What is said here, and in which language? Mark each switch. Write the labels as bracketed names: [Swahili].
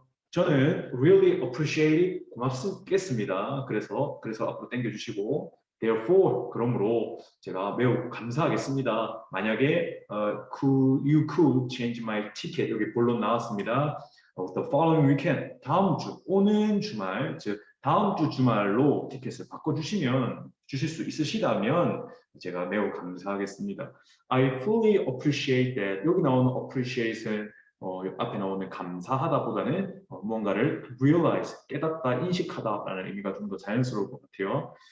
[Korean] 저는 [English] really appreciate [Korean] 고맙겠습니다. 그래서 앞으로 당겨주시고 [English] therefore [Korean] 그러므로 제가 매우 감사하겠습니다. 만약에 [English] you could change my ticket [Korean] 여기 본론 나왔습니다. [English] the following weekend [Korean] 다음 주 오는 주말 즉 다음 주 주말로 티켓을 바꿔주시면 주실 수 있으시다면 제가 매우 감사하겠습니다. [English] I fully appreciate that [Korean] 여기 나오는 appreciate은 앞에 나오는 감사하다보다는 무언가를 realize, 깨닫다, 인식하다라는 의미가 좀 더 자연스러울 것 같아요.